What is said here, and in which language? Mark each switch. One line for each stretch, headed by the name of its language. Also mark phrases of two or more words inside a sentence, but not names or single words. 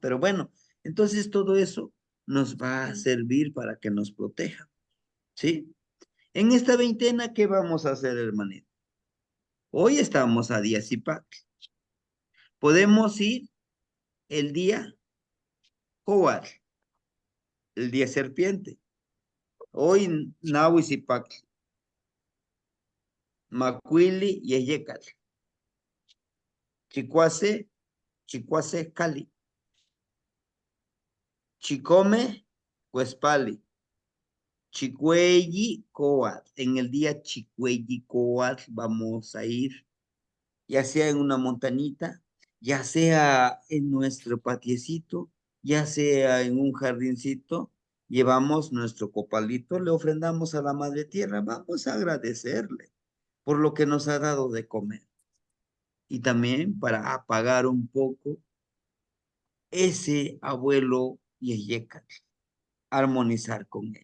Spanish: Pero bueno, entonces todo eso nos va a servir para que nos proteja, ¿sí? En esta veintena, ¿qué vamos a hacer, hermanito? Hoy estamos a día Zipac. Podemos ir el día Coat, el día serpiente.
Nahuatl languages: Hoy Nahui Zipac, Macuili y Eyecal. Chicuase, Chicuase Cali. Chicome, Cuespali. Chicuelli Coat.
Spanish: En el día Chicuelli Coat vamos a ir, ya sea en una montañita, ya sea en nuestro patiecito, ya sea en un jardincito, llevamos nuestro copalito, le ofrendamos a la Madre Tierra, vamos a agradecerle por lo que nos ha dado de comer y también para apagar un poco ese abuelo Yeyecat, armonizar con él.